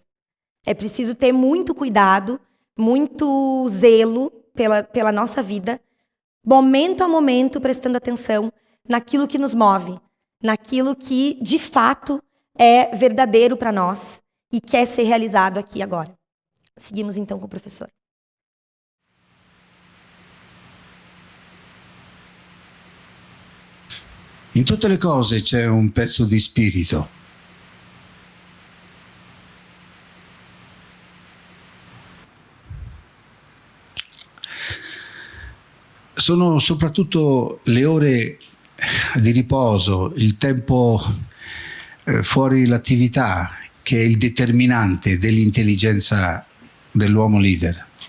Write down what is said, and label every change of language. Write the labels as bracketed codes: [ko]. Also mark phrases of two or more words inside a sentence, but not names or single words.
[pt] É preciso ter muito cuidado, muito zelo pela nossa vida, momento a momento prestando atenção naquilo que nos move, naquilo que de fato é verdadeiro para nós e quer ser realizado aqui e agora. Seguimos então com o professor. [it] In tutte le cose c'è un pezzo di spirito. Sono soprattutto le ore di riposo, il tempo fuori l'attività, che è il determinante dell'intelligenza dell'uomo leader.